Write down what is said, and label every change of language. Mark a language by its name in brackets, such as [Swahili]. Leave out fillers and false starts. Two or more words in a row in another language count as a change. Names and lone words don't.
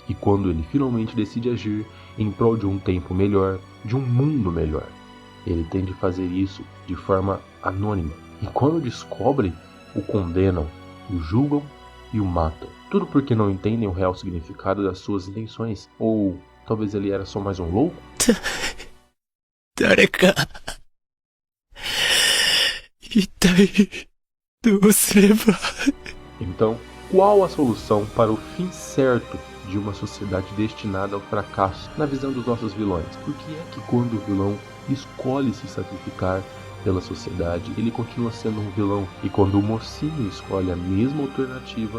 [Portuguese] E quando ele finalmente decide agir em prol de um tempo melhor, de um mundo melhor, ele tem de fazer isso de forma anônima. E quando descobrem, o condenam, o julgam e o matam. Tudo porque não entendem o real significado das suas intenções. Ou talvez ele era só mais um louco? [Japanese] 誰か一体どうすれば [Portuguese] Então, qual a solução para o fim certo de uma sociedade destinada ao fracasso na visão dos nossos vilões? Por que é que quando o vilão escolhe se sacrificar pela sociedade, ele continua sendo um vilão? E quando o mocinho escolhe a mesma alternativa...